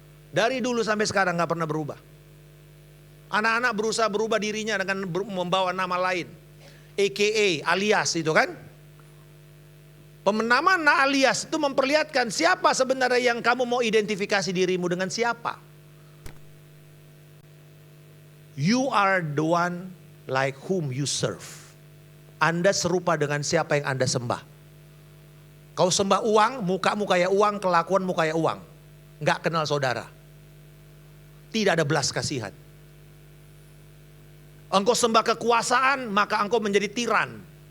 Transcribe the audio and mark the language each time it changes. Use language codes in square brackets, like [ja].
[id] Dari dulu sampai sekarang gak pernah berubah. Anak-anak berusaha berubah dirinya dengan membawa nama lain. AKA, alias itu kan. Pemenamaan alias itu memperlihatkan siapa sebenarnya yang kamu mau identifikasi dirimu dengan siapa. [en] You are the one like whom you serve. [id] Anda serupa dengan siapa yang Anda sembah. Kau sembah uang, mukamu kayak uang, kelakuanmu kayak uang. Nggak kenal saudara. Tidak ada belas kasihan. Engkau sembah kekuasaan, maka engkau menjadi tiran.